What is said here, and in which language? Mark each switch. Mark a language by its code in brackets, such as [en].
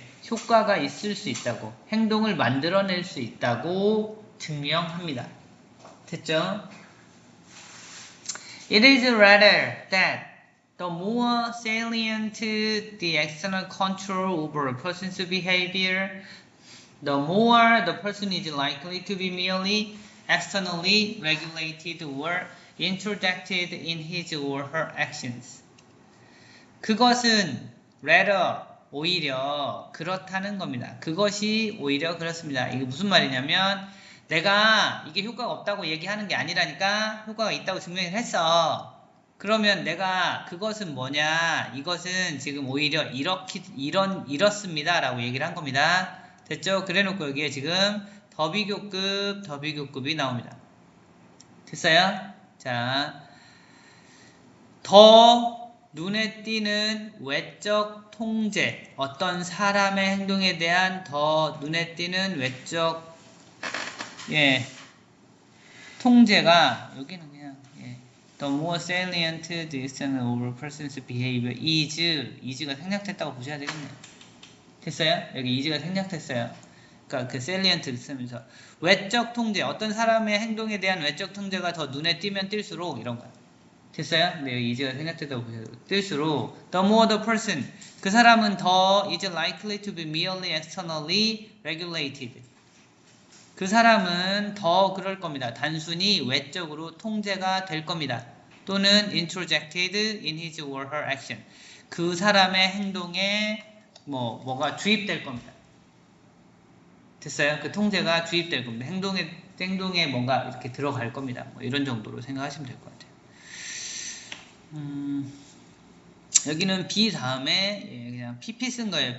[ko] 효과가 있을 수 있다고, 행동을 만들어낼 수 있다고 증명합니다. 됐죠? [en] It is rather that the more salient the external control over a person's behavior, the more the person is likely to be merely externally regulated or introjected in his or her actions. [ko] 그것은 rather 오히려 그렇다는 겁니다. 그것이 오히려 그렇습니다. 이게 무슨 말이냐면 내가 이게 효과가 없다고 얘기하는 게 아니라니까 효과가 있다고 증명을 했어. 그러면 내가 그것은 뭐냐? 이것은 지금 오히려 이렇습니다 라고 얘기를 한 겁니다. 됐죠? 그래놓고 여기에 지금 더비교급이 나옵니다. 됐어요? 자, 더 눈에 띄는 외적 통제, 어떤 사람의 행동에 대한 더 눈에 띄는 외적 통제가 여기는 그냥 [en] the more salient the external over person's behavior is [ko] 가 생략됐다고 보셔야 되겠네요. 됐어요? 여기 is가 생략됐어요. 그러니까 그 salient를 쓰면서 외적 통제, 어떤 사람의 행동에 대한 외적 통제가 더 눈에 띄면 띌수록 이런 거야. 됐어요? 근데 여기 is가 생략됐다고 보셔야 돼요. 뜰수록 [en] the more the person, [ko] 그 사람은 더 [en] is likely to be merely externally regulated. [ko] 그 사람은 더 그럴 겁니다. 단순히 외적으로 통제가 될 겁니다. 또는 [en] introjected in his or her action. [ko] 그 사람의 행동에 뭐가 주입될 겁니다. 됐어요? 그 통제가 주입될 겁니다. 행동에 뭔가 이렇게 들어갈 겁니다. 뭐 이런 정도로 생각하시면 될 것 같아요. 여기는 B 다음에 그냥 PP 쓴 거예요.